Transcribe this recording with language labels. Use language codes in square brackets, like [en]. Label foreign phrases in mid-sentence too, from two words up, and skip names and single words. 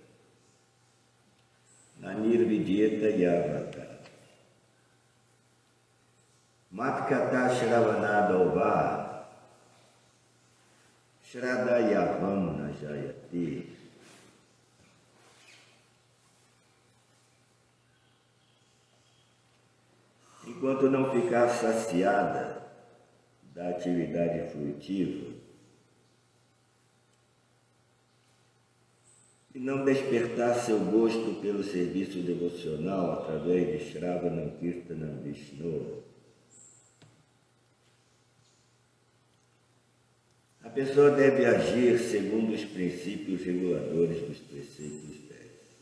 [sa] nanirvidyeta yavata, matkata shravanada ova, shradayavam najayati. [pt] Enquanto não ficar saciada da atividade frutiva, e não despertar seu gosto pelo serviço devocional através de [sa] Shravanam Kirtanam Vishnu, [pt] a pessoa deve agir segundo os princípios reguladores dos preceitos védicos.